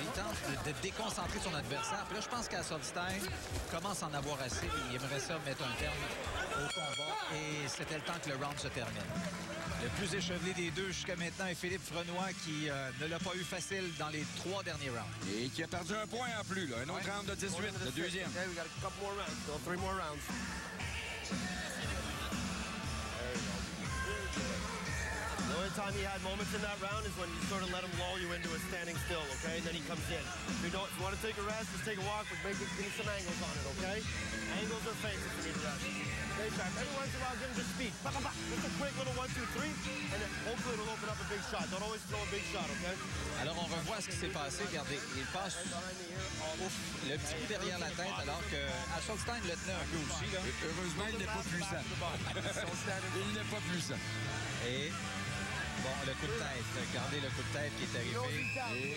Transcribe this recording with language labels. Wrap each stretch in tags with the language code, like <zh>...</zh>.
<fr>Il tente de déconcentrer son adversaire. Puis là, je pense qu'Hasselstein commence à en avoir assez. Il aimerait ça mettre un terme au combat. Et c'était le temps que le round se termine. Le plus échevelé des deux jusqu'à maintenant est Philippe Frenois qui ne l'a pas eu facile dans les 3 derniers rounds. Et qui a perdu un point en plus, là. Un autre round de 18, le deuxième.</fr> <en>Okay, we got a couple more rounds, still 3 more rounds. The only time he had moments in that round is when you sort of let him lull you into a standing still, okay? And then he comes in. If you want to take a rest, just take a walk, but give me some angles on it, okay? Angles or fakes if you need to rest. Okay, Jack. Every once in a while, give him just speed. Bah, bah, bah. Just a quick little 1, 2, 3, and then hopefully it'll open up a big shot. Don't always throw a big shot, okay?</en> <fr>Alors, on revoit ce qui s'est passé. Regardez, il passe le petit coup derrière la tête, alors que Hasselstein le tenait un peu aussi, là. Heureusement, il n'est pas puissant. Il n'est pas puissant. Et... bon, le coup de tête. Regardez le coup de tête qui est arrivé.</fr>